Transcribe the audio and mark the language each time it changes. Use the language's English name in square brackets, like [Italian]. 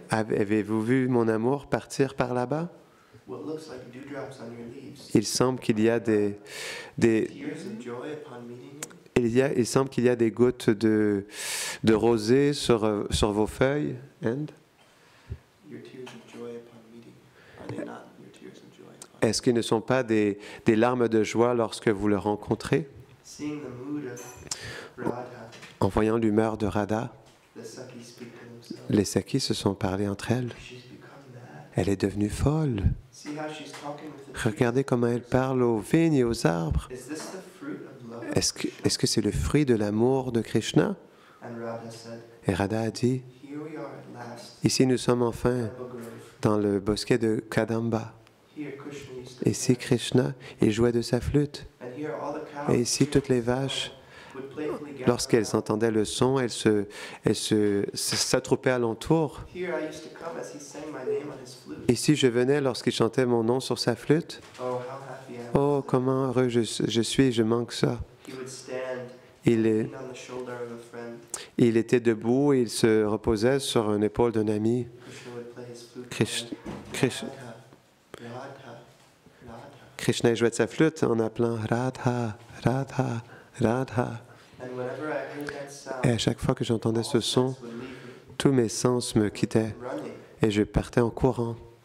[French] Avez-vous vu mon amour partir par là-bas? [English] What looks like dewdrops on your leaves. [French] Il semble qu'il y a des [English] Tears of joy upon meeting you. [French] il semble qu'il y a des gouttes de rosée sur vos feuilles. [English] And? Your tears of joy upon meeting you. Are they not your tears of joy upon [French] Est-ce qu'ils ne sont pas des larmes de joie lorsque vous le rencontrez? [English] Seeing the mood of Radha, [French] En voyant l'humeur de Radha, [English] the Sakis speak to themselves. [French] les Sakis se sont parlé entre elles. [English] She's become mad. [French] Elle est devenue folle. [English] See how she's talking with the trees? [French] Regardez comment elle parle aux vignes et aux arbres. [English] Is this the fruit of love? [French] Est-ce que c'est le fruit de l'amour de Krishna? [English] And Radha said, [French] Et Radha a dit, [English] here we are at last, [French] ici nous sommes enfin [English] Kadamba Grove. [French] dans le bosquet de Kadamba. [English] Here Krishna used to [French] Ici Krishna, il jouait de sa flûte. [English] And here all the cows [French] Et ici toutes les vaches, [English] would playfully gather [French] lorsqu'elles [English] around. [French] entendaient le son, elles s'attroupaient alentour. [English] Here I used to come as he sang my name on his flute. [French] Ici je venais lorsqu'il chantait mon nom sur sa flûte. [English] Oh, how happy I am. [French] Oh, comment heureux je suis, je manque ça. [English] He would stand, [French] Il [English] lean on the shoulder of a friend. [French] était debout et il se reposait sur une épaule d'un ami. [English] Krishna would play his flute. [French] Krish- [English] Krishna. [French] Krish- [English] Radha, Radha. [French] Krishna jouait de sa flûte en appelant Radha, Radha, Radha. [English] And whenever I heard that sound, [French] Et à chaque fois que j'entendais ce [English] all [French] son, [English] sense would leave me, [French] tous mes sens me quittaient [English] running. [French] et je partais en courant.